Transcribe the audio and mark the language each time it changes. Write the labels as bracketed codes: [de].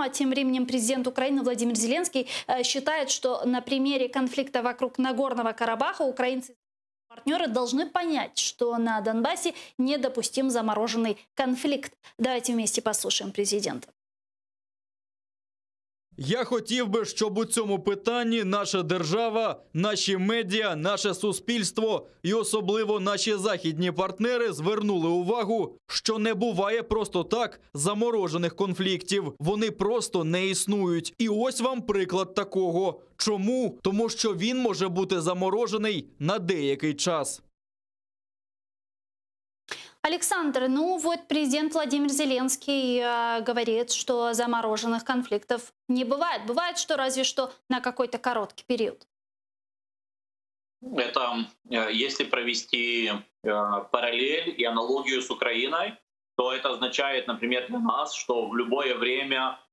[ru] А тем временем президент Украины Владимир Зеленский считает, что на примере конфликта вокруг Нагорного Карабаха украинцы и партнеры должны понять, что на Донбассе недопустим замороженный конфликт. Давайте вместе послушаем президента. [uk] Я хотів би, щоб у цьому питанні наша держава, наші медіа, наше суспільство і особливо наші західні партнери звернули увагу, що не буває просто так заморожених конфліктів. Вони просто не існують. І ось вам приклад такого. Чому? Тому що він може бути заморожений на деякий час. [ru] Александр, ну вот президент Владимир Зеленский говорит, что замороженных конфликтов не бывает. Бывает, что разве что на какой-то короткий период. Это, если провести параллель и аналогию с Украиной, то это означает, например, для нас, что в любое время